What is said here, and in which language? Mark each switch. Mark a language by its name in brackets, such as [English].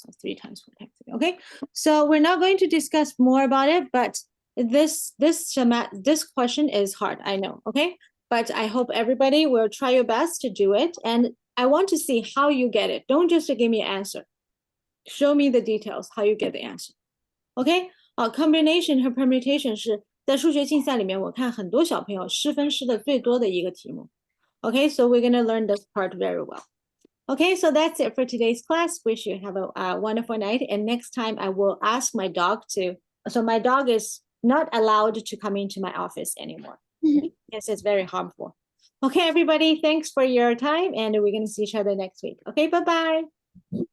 [English] So 3 times 4 times 3. Okay, so we're not going to discuss more about it, but this question is hard, I know. Okay, but I hope everybody will try your best to do it, and I want to see how you get it. Don't just give me an answer. show me the details how you get the answer. [Chinese] OK， combination 和 permutation 是在数学竞赛里面，我看很多小朋友失分失的最多的一个题目。 [English] OK, so we're gonna learn this part very well. Okay, so that's it for today's class. Wish you have a wonderful night. And next time I will ask my dog to, so my dog is not allowed to come into my office anymore. Yes, it's very harmful. Okay, everybody, thanks for your time. And we're going to see each other next week. Okay, bye-bye.